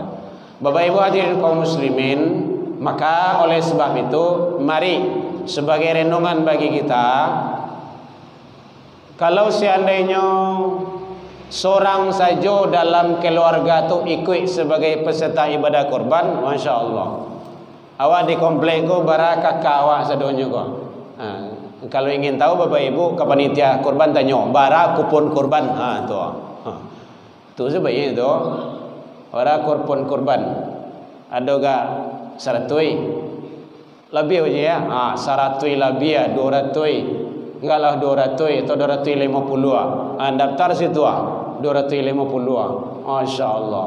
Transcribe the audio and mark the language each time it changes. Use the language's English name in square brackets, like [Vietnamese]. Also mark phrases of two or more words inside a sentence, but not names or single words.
[Indonesian] Bapak Ibu hadirin kaum muslimin, maka oleh sebab itu mari sebagai renungan bagi kita, kalau seandainya seorang saja dalam keluarga tu ikut sebagai peserta ibadah korban, [Arabic] ما شاء الله, [Minangkabau] awak di komplek ko bara kakak awak sedonya ko. [Indonesian] Kalau ingin tahu Bapak Ibu ke panitia korban tanya bara kupon korban, tu sebaiknya itu bara kupon korban ada gak 100 lebih aja ya, 100 lebih ya, 200 enggak lah 200 atau 250 daftar situ 250 [Arabic] ما شاء الله.